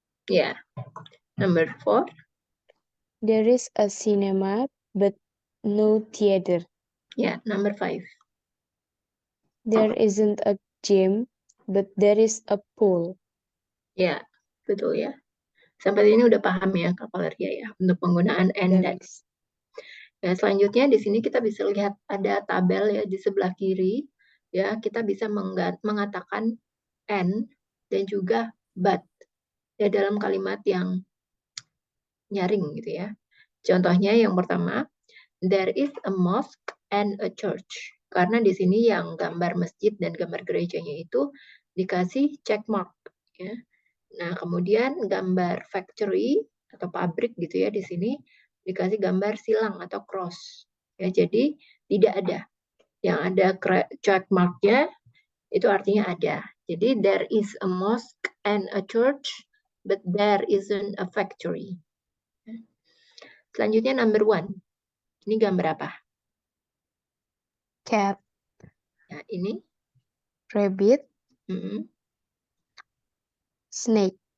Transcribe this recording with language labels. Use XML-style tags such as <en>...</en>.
<en>Ya. Number 4. There is a cinema, but no theater. Ya, number 5. There isn't a gym, but there is a pool.</en> <id>Ya, betul ya. Sampai ini udah paham ya Kak Valeria ya untuk penggunaan and dan.</id> <en>Yes.</en> <id>Ya, selanjutnya di sini kita bisa lihat ada tabel ya di sebelah kiri. Ya, kita bisa mengatakan and dan juga but ya dalam kalimat yang nyaring gitu ya. Contohnya yang pertama,</id> <en>there is a mosque and a church.</en> <id>Karena di sini yang gambar masjid dan gambar gerejanya itu dikasih check mark ya. Nah, kemudian gambar factory atau pabrik gitu ya di sini dikasih gambar silang atau cross. Ya, jadi tidak ada. Yang ada check mark-nya itu artinya ada. Jadi</id> <en>there is a mosque and a church, but there isn't a factory.</en> <id>Selanjutnya number 1. Ini gambar apa?</id> <en>Cat,</en> <id>Nah, ini</id> <en>rabbit, snake.</en>